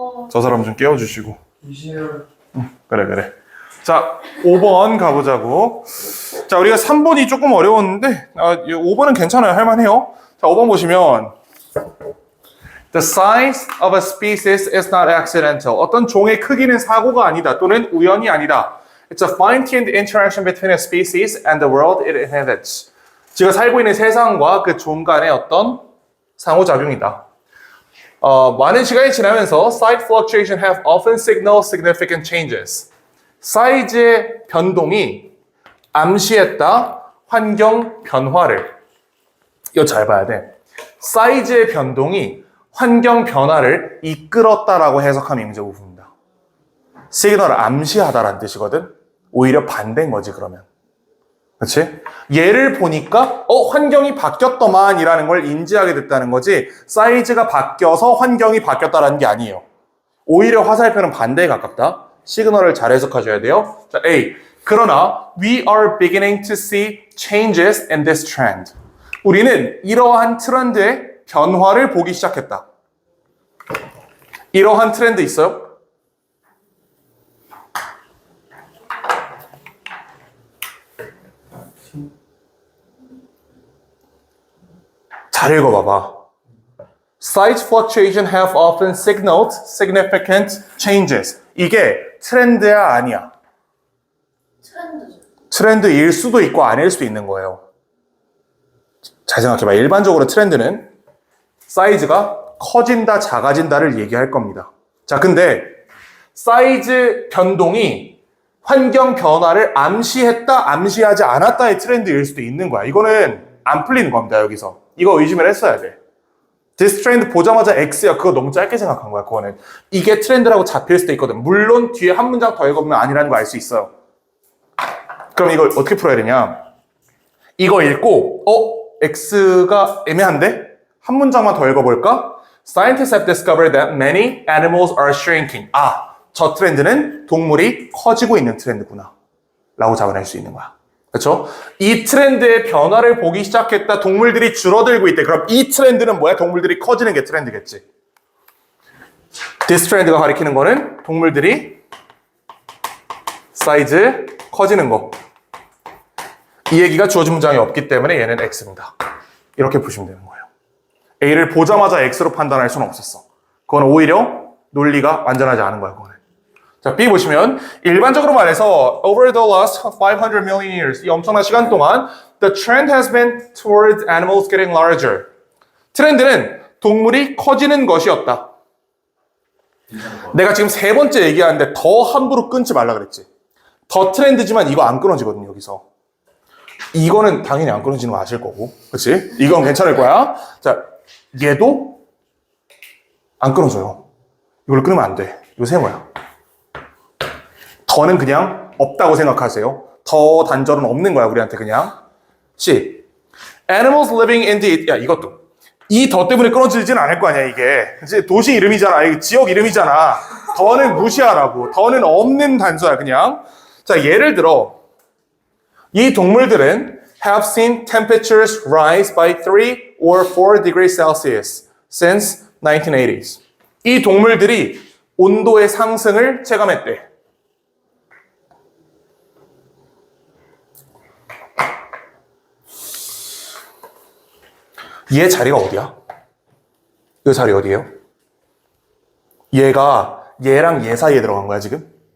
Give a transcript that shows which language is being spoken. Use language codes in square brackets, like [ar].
[ko] 저 사람 좀 깨워주시고. 이시열. 그래. 자, 5번 가보자고. 자, 우리가 3번이 조금 어려웠는데 5번은 괜찮아요. 할만해요. 자, 5번 보시면 [en] The size of a species is not accidental. [ko] 어떤 종의 크기는 사고가 아니다 또는 우연이 아니다. [en] It's a fine-tuned interaction between a species and the world it inhabits. [ko] 지가 살고 있는 세상과 그 종 간의 어떤 상호작용이다. 많은 시간이 지나면서 [en] size fluctuation have often signaled significant changes. [ko] 사이즈의 변동이 암시했다 환경 변화를. 이거 잘 봐야 돼. 사이즈의 변동이 환경 변화를 이끌었다라고 해석하면 임의제부분입니다. 시그널을 암시하다라는 뜻이거든. 오히려 반대인 거지 그러면. 그렇지? 얘를 보니까 환경이 바뀌었더만이라는 걸 인지하게 됐다는 거지 사이즈가 바뀌어서 환경이 바뀌었다라는 게 아니에요. 오히려 화살표는 반대에 가깝다. 시그널을 잘 해석하셔야 돼요. 자, A. 그러나 [en] we are beginning to see changes in this trend. [ko] 우리는 이러한 트렌드의 변화를 보기 시작했다. 이러한 트렌드 있어요? 잘 읽어봐봐. [en] Size fluctuation have often signaled significant changes. [ko] 이게 트렌드야 아니야? 트렌드죠. 트렌드일 수도 있고 아닐 수도 있는 거예요. 잘 생각해봐. 일반적으로 트렌드는 사이즈가 커진다, 작아진다를 얘기할 겁니다. 자, 근데 사이즈 변동이 환경 변화를 암시했다, 암시하지 않았다의 트렌드일 수도 있는 거야. 이거는 안 풀리는 겁니다, 여기서. 이거 의심을 했어야 돼. [en] This trend [ko] 보자마자 X야. 그거 너무 짧게 생각한 거야, 그거는. 이게 트렌드라고 잡힐 수도 있거든. 물론 뒤에 한 문장 더 읽어보면 아니라는 거 알 수 있어요. 그럼 이걸 어떻게 풀어야 되냐? 이거 읽고, X가 애매한데? 한 문장만 더 읽어볼까? [en] Scientists have discovered that many animals are shrinking. [ko] 저 트렌드는 동물이 커지고 있는 트렌드구나. 라고 잡아낼 수 있는 거야. 그렇죠? 이 트렌드의 변화를 보기 시작했다. 동물들이 줄어들고 있대. 그럼 이 트렌드는 뭐야? 동물들이 커지는 게 트렌드겠지. This trend가 가리키는 거는 동물들이 사이즈 커지는 거. 이 얘기가 주어진 문장이 없기 때문에 얘는 X입니다. 이렇게 보시면 되는 거예요. A를 보자마자 X로 판단할 수는 없었어. 그건 오히려 논리가 완전하지 않은 거야, 그거는. 자, B 보시면 일반적으로 말해서 [en] over the last 500 million years [ko] 이 엄청난 시간 동안 [en] the trend has been towards animals getting larger. [ko] 트렌드는 동물이 커지는 것이었다. 내가 지금 세 번째 얘기하는데 더 함부로 끊지 말라 그랬지. 더 트렌드지만 이거 안 끊어지거든요, 여기서. 이거는 당연히 안 끊어지는 거 아실 거고. 그렇지? 이건 괜찮을 거야. 자, 얘도 안 끊어져요. 이걸 끊으면 안 돼. 이거 세 뭐야? 더는 그냥 없다고 생각하세요. 더 단절은 없는 거야, 우리한테 그냥. [en] C. Animals living in the... [ko] 야, 이것도. 이 더 때문에 끊어지진 않을 거 아니야, 이게. 이제 도시 이름이잖아. 이게 지역 이름이잖아. 더는 무시하라고. 더는 없는 단서야, 그냥. 자, 예를 들어. 이 동물들은 [en] have seen temperatures rise by 3 or 4 degrees Celsius since 1980s. [ko] 이 동물들이 온도의 상승을 체감했대. 얘 자리가 어디야? 이 자리 어디예요? 얘가 얘랑 얘 사이에 들어간 거야 지금?